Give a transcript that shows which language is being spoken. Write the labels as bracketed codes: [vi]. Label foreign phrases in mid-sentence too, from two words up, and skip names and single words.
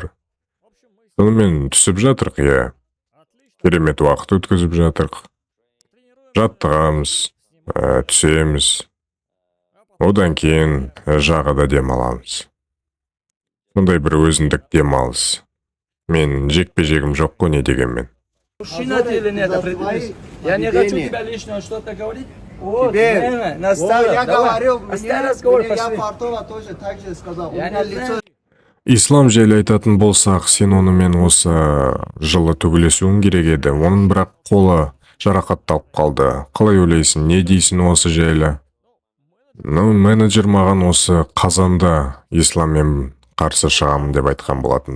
[kk] Сонымен түсіп жатырық, керемет уақыт өткізіп жатырық. Жаттығамыз, түсеміз. Одан кейін жағада демаламыз. Сондай бір өзіндік демалыс. Мен жекпе-жегім жоқ қой, не дегенмен. [ru] Я не хочу тебя лишнего что-то говорить. Я говорил, я Фартова тоже так же сказал. [kk] Ислам жайлы айтатын болсақ, сен онымен осы жылы төбелесуің керек еді. Оның бірақ қолы жарақатталып қалды. Қалай ойлайсың, не дейсің осы жайлы? Менеджер маған осы қазанда Исламмен қарсы шығамын деп айтқан болатын.